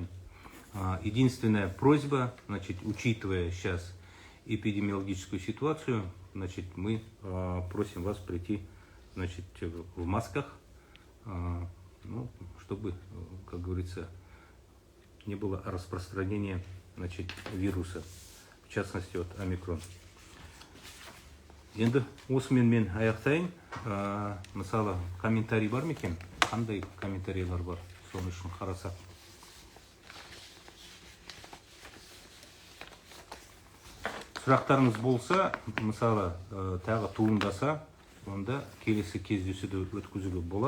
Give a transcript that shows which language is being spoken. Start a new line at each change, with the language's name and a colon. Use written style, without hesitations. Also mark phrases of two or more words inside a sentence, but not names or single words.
Russian: Единственная просьба, значит, учитывая сейчас эпидемиологическую ситуацию, значит, мы просим вас прийти, значит, в масках, ну, чтобы, как говорится, не было распространения, значит, вируса, в частности, от омикрон.
Kazakh: Енді осымен мен аяқтайын. Мысалы, комментарий бар ма екен? Қандай комментарийлар бар? Соны үшін қарасақ. сұрақтарыңыз болса, мысалы, тағы туындаса, онда келесі кездесуді өткізуге болады.